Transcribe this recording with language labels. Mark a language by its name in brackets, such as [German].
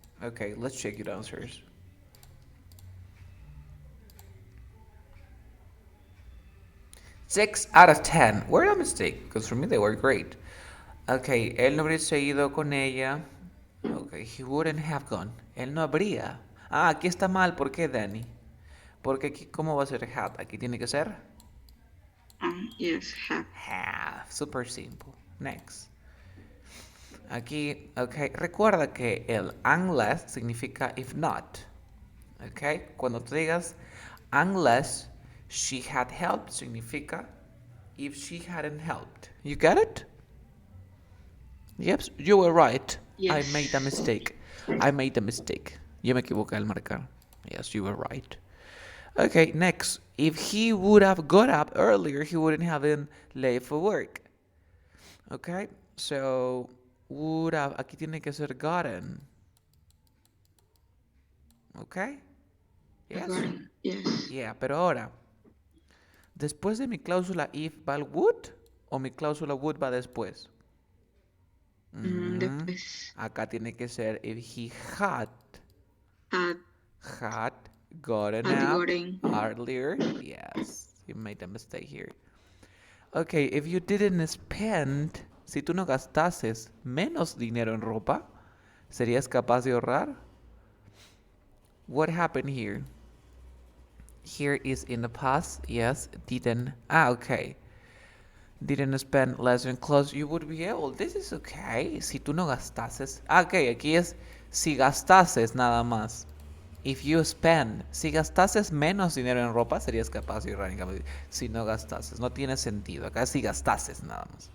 [English] Okay, let's check your answers. 6 out of 10 were a mistake, because for me they were great. [Spanish] Okay, él no hubiese ido con ella. [English] Okay, he wouldn't have gone. [Spanish] Él no habría. Aquí está mal. ¿Por qué, Danny? Porque aquí, ¿cómo va a ser had? Aquí tiene que ser [English] Yes, have. have. Super simple. Next. [Spanish] Aquí, ok, recuerda que el unless significa if not. Ok, cuando tú digas unless she had helped significa if she hadn't helped. [English] You get it? Yep, you were right. Yes. I made a mistake. I made a mistake. Yo me equivoqué al marcar. Yes, you were right. Okay, next. If he would have got up earlier, he wouldn't have been late for work. Okay, so would have, aquí tiene que ser gotten. Okay? Yes? Yes. [Spanish] Yeah, pero ahora, después de mi cláusula if va el would o mi cláusula would va después. Después. Acá tiene que ser if he had [English] Had gotten had up gotten. earlier. Yes, you made a mistake here. [Spanish] Okay, if you didn't spend, si tú no gastases menos dinero en ropa, ¿serías capaz de ahorrar? [English] What happened here? Here is in the past, yes, didn't. Ah, okay. Didn't spend less than clothes. You would be able. This is okay. Si tú no gastases. [Spanish] Ah, ok, aquí es si gastases nada más. If you spend. Si gastases menos dinero en ropa, serías capaz de ahorrar en cambio. Si no gastases. No tiene sentido. Acá si gastases nada más.